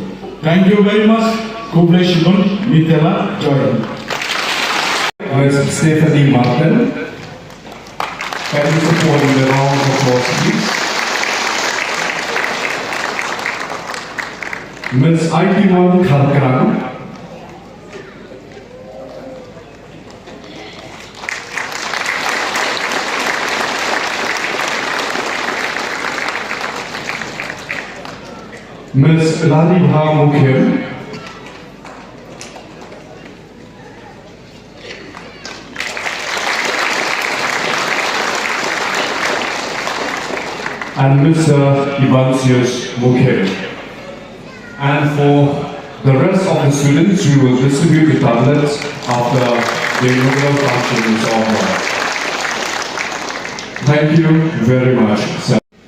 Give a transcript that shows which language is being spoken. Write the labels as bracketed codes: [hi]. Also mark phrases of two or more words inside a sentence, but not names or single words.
[en] Thank you very much. Kuble Shibun, Mitela, Joy. Ms. Stephanie Martin. Can you support in the round of applause, please? Ms. Aitiman Kharkran. Ms. Ladibha Mukhim. And Mr. Ivansius Mukhim. And for the rest of the students, we will distribute the tablets after the inaugural function is over. Thank you very much, sir.